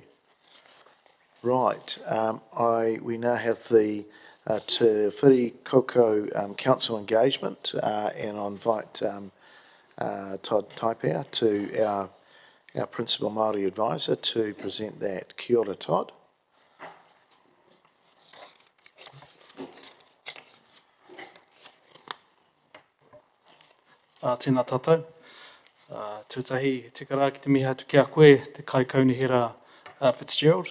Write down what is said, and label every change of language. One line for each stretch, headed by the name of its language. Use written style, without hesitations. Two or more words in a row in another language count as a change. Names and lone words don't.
English: Right, we now have the Te Whirikoko Council engagement, and I invite Todd Taipea, to our Principal Māori Advisor, to present that.
Māori: Kia ora, Todd. Tēnā tātou. Tūtahi te kara ki te miha tu kia koe, te kai kaunihira Fitzgerald.